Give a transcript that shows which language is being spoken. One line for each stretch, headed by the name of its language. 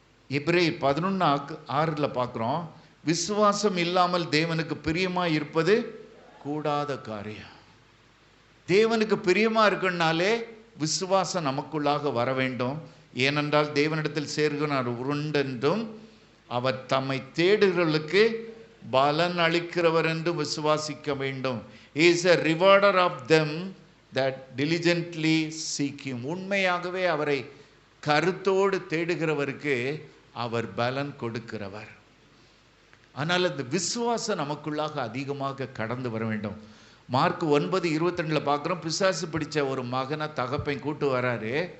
Tamil: எபிரேயர் 11:6 பார்க்குறோம், விசுவாசம் இல்லாமல் தேவனுக்கு பிரியமாக இருப்பது கூடாத காரியம். தேவனுக்கு பிரியமாக இருக்குன்னாலே விசுவாசம் நமக்குள்ளாக வர வேண்டும். ஏனென்றால் தேவனிடத்தில் சேர்கிறார் உருண்டென்றும் அவர் தம்மை தேடுகிறவர்களுக்கு பலன் அளிக்கிறவர் என்று விசுவாசிக்க வேண்டும்.
English: He is a rewarder of them that diligently seek him.
Tamil: உண்மையாகவே அவரை கருத்தோடு தேடுகிறவருக்கு அவர் பலன் கொடுக்கிறவர். ஆனால் அந்த விசுவாசம் நமக்குள்ளாக அதிகமாக கடந்து வர வேண்டும். மார்க் 9:22 பார்க்குறோம், பிசாசு பிடிச்ச ஒரு மகனை தகப்பன் கூட்டு வராரு.